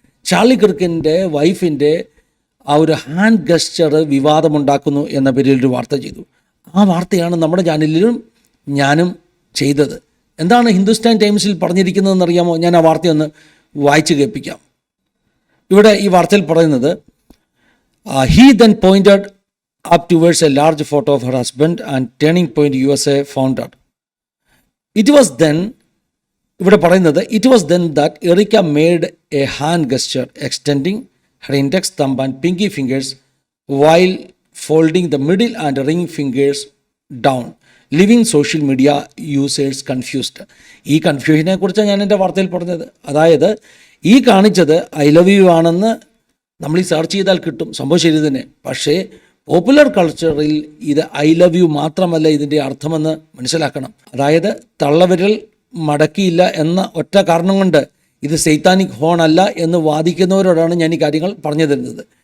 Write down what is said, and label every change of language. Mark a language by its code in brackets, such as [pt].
[ml] Charlie കിർക്കിൻ്റെ വൈഫിൻ്റെ ആ ഒരു ഹാൻഡ് ഗസ്റ്റർ വിവാദമുണ്ടാക്കുന്നു എന്ന പേരിൽ ഒരു വാർത്ത ചെയ്തു. ആ വാർത്തയാണ് നമ്മുടെ ചാനലിലും ഞാനും ചെയ്തത്. എന്താണ് ഹിന്ദുസ്ഥാൻ ടൈംസിൽ പറഞ്ഞിരിക്കുന്നതെന്ന് അറിയാമോ? ഞാൻ ആ വാർത്തയൊന്ന് വായിച്ചു കേൾപ്പിക്കാം. ഇവിടെ ഈ വാർത്തയിൽ പറയുന്നത്, [en] He then pointed up towards a large photo of her husband and Turning Point USA founder. It was then, [ml] ഇവിടെ പറയുന്നത്, [en] it was then that Erica made a hand gesture extending her index thumb and pinky fingers while folding the middle and ring fingers down, leaving social media users confused. [ml] ഈ കൺഫ്യൂഷനെ കുറിച്ചാണ് ഞാൻ എൻ്റെ വാർത്തയിൽ പറഞ്ഞത്. അതായത് ഈ കാണിച്ചത് ഐ ലവ് യു ആണെന്ന് നമ്മൾ ഈ സെർച്ച് ചെയ്താൽ കിട്ടും, സംഭവം ശരി തന്നെ. പക്ഷേ പോപ്പുലർ കൾച്ചറിൽ ഇത് ഐ ലവ് യു മാത്രമല്ല ഇതിൻ്റെ അർത്ഥമെന്ന് മനസ്സിലാക്കണം. അതായത് തള്ളവിരൽ മടക്കിയില്ല എന്ന ഒറ്റ കാരണം കൊണ്ട് ഇത് സൈത്താനിക് ഹോൺ അല്ല എന്ന് വാദിക്കുന്നവരോടാണ് ഞാൻ ഈ കാര്യങ്ങൾ പറഞ്ഞു തരുന്നത്.